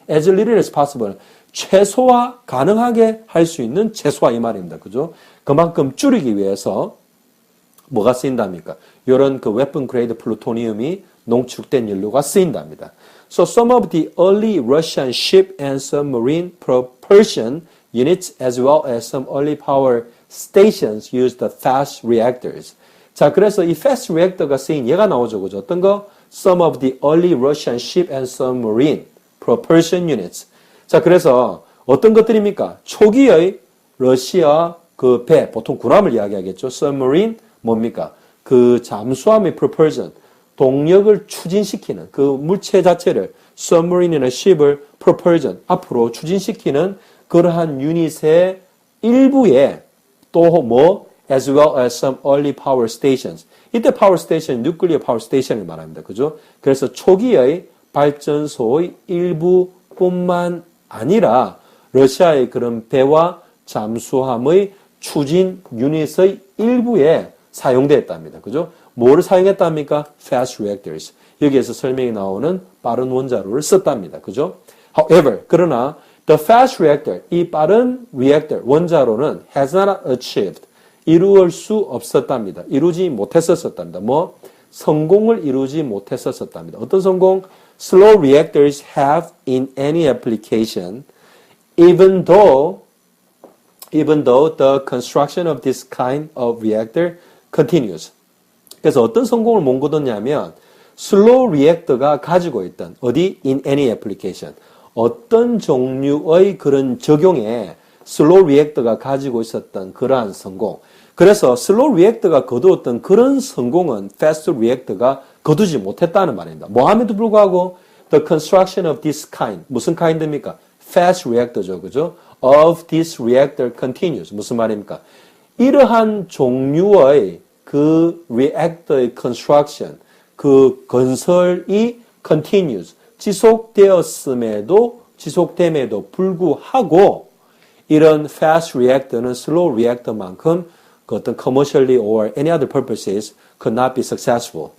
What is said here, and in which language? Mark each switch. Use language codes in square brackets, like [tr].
[en] as little as possible [ko] 최소화 가능하게 할 수 있는 최소화 이 말입니다. 그죠? 그만큼 줄이기 위해서 뭐가 쓰인답니까? 이런 그 weapon grade 플루토늄이 농축된 연료가 쓰인답니다. [en] So some of the early Russian ship and submarine propulsion units as well as some early power stations used the fast reactors. [ko] 자, 그래서 이 fast reactor가 쓰인 얘가 나오죠. 그죠? 어떤 거? [en] Some of the early Russian ship and submarine propulsion units. [ko] 자, 그래서 어떤 것들입니까? 초기의 러시아 그 배, 보통 군함을 이야기하겠죠. submarine 뭡니까? 그 잠수함의 propulsion, 동력을 추진시키는 그 물체 자체를 submarine이나 ship을 propulsion 앞으로 추진시키는 그러한 유닛의 일부에 또 뭐 [en] as well as some early power stations. [ko] 이때 파워 스테이션, 뉴클리어 파워 스테이션을 말합니다. 그죠? 그래서 초기의 발전소의 일부뿐만 아니라 러시아의 그런 배와 잠수함의 추진 유닛의 일부에 사용되었답니다. 그죠? 뭐를 사용했답니까? [en] Fast reactors. [ko] 여기에서 설명이 나오는 빠른 원자로를 썼답니다. 그죠? [en] However, [ko] 그러나 [en] the fast reactor, [ko] 이 빠른 reactor, 원자로는 [en] has not achieved, [ko] 이루을 수 없었답니다. 이루지 못했었답니다. 뭐? 성공을 이루지 못했었답니다. 어떤 성공? [en] Slow reactors have in any application, even though the construction of this kind of reactor continues. [ko] 그래서 어떤 성공을 못 거뒀냐면 슬로우 리액터가 가지고 있던 어디 [en] in any application [ko] 어떤 종류의 그런 적용에 슬로우 리액터가 가지고 있었던 그러한 성공. 그래서 슬로우 리액터가 거두었던 그런 성공은 패스트 리액터가 거두지 못했다는 말입니다. 뭐함에도 불구하고 [en] the construction of this kind [ko] 무슨 kind입니까? fast reactor죠. 그죠? [en] of this reactor continues. [ko] 무슨 말입니까? 이러한 종류의 그 reactor의 construction 그 건설이 continues 지속됨에도 불구하고 이런 fast reactor는 slow reactor만큼 그 어떤 [en] commercially or any other purposes could not be successful.